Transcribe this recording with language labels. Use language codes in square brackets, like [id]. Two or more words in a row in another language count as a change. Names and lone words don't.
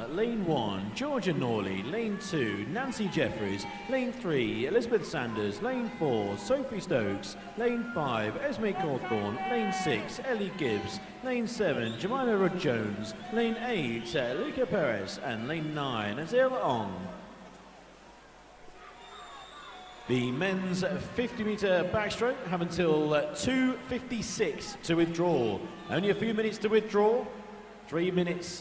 [en] Lane 1, Georgia Norley. Lane 2, Nancy Jeffries. Lane 3, Elizabeth Sanders. Lane 4, Sophie Stokes. Lane 5, Esme Cawthorne. Lane 6, Ellie Gibbs. Lane 7, Jemima Rudd-Jones. Lane 8, Luca Perez. And Lane 9, Azil Ong. The men's 50-metre backstroke have until 2:56 to withdraw. Only a few minutes to withdraw. 3 minutes.